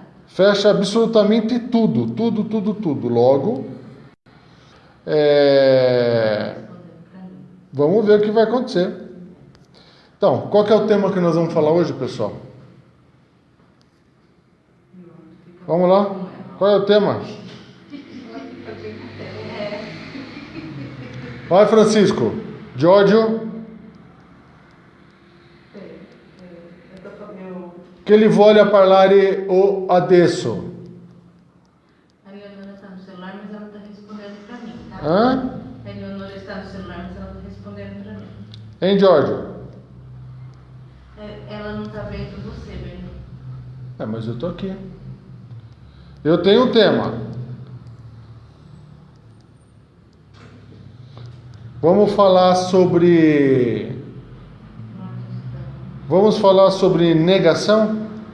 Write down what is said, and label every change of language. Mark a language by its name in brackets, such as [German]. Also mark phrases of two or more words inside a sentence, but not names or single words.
[Portuguese] Fecha absolutamente tudo. Logo, vamos ver o que vai acontecer. Então, qual que é o tema que nós vamos falar hoje, pessoal? Vamos lá? Qual é o tema? Vai, Francisco. Giorgio. [Italian] Che li voglia parlare o adesso? [Portuguese] A Leonora está no celular, mas ela está respondendo para mim, tá? Hã? A Leonora está no celular, mas ela está respondendo para mim. Hein, Giorgio? Ela não está vendo você, Bernardo. Mas eu tô aqui. Eu tenho um tema. Vamos falar sobre negação?